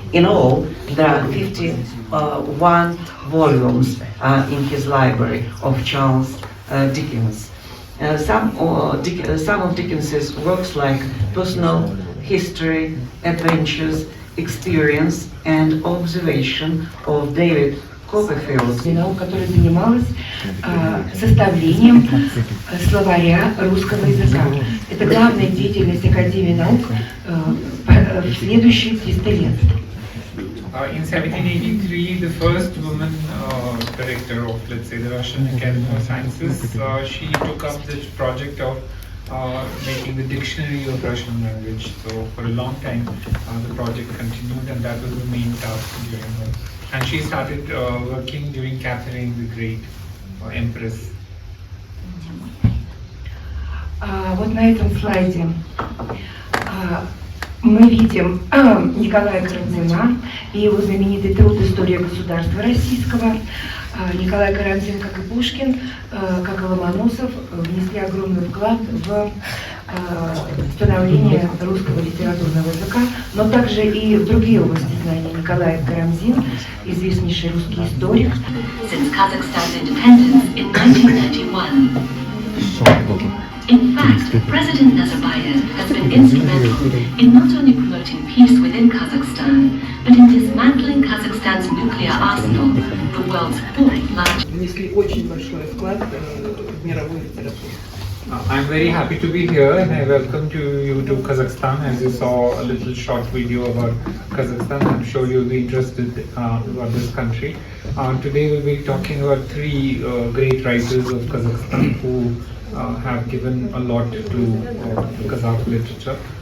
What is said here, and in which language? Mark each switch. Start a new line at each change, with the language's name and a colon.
English: In all, there are 51 volumes in his library of Charles Dickens. Some of Dickens's works, like personal history, adventures, experience and observation of David Copperfield.
Russian: Которая занималась составлением словаря русского языка. Это главная деятельность Академии наук в следующие 300 лет.
English: In 1783, the first woman director of, let's say, the Russian Academy of Sciences, she took up this project of making the dictionary of Russian language. So for a long time, the project continued, and that was the main task during her. And she started working during Catherine the Great, Empress.
Russian: Вот на этом слайде мы видим Николая Карамзина и его знаменитый труд «История государства российского». Николай Карамзин, как и Пушкин, как и Ломоносов, внесли огромный вклад в становление русского литературного языка, но также и в другие области знаний. Николай Карамзин, известнейший русский историк.
English: Since Kazakhstan's independence in 1991. In fact, President Nazarbayev has been instrumental in not only promoting peace within Kazakhstan, but in dismantling Kazakhstan's nuclear arsenal, the world's fourth largest.
Russian: Внесли очень большой вклад в мировую литературу.
English: I'm very happy to be here, and I welcome you to Kazakhstan. As you saw a little short video about Kazakhstan, I'm sure you'll be interested about this country. Today we'll be talking about 3 great writers of Kazakhstan who have given a lot to Kazakh literature.